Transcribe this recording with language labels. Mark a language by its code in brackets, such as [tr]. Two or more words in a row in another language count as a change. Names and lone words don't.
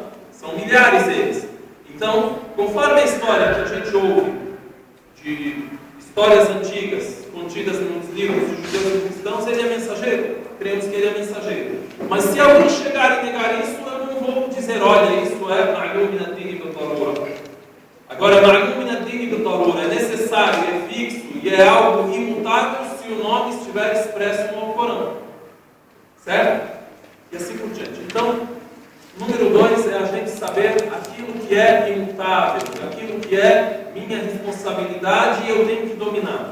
[pt] São milhares deles. Então, conforme a história que a gente ouve de histórias antigas contidas nos livros de judeus e cristãos, ele é mensageiro. Cremos que ele é mensageiro. Mas se alguém chegar e negar isso, eu não vou dizer, olha, isso é [ar] معلوم من الدين بالضرورة. [pt] Agora, [ar] معلوم من الدين بالضرورة [pt] é necessário, é fixo e é algo imutável se o nome estiver expresso no Alcorão. Certo? E assim por diante. Então, número 2 é a gente saber aquilo que é imutável, aquilo que é minha responsabilidade e eu tenho que dominar.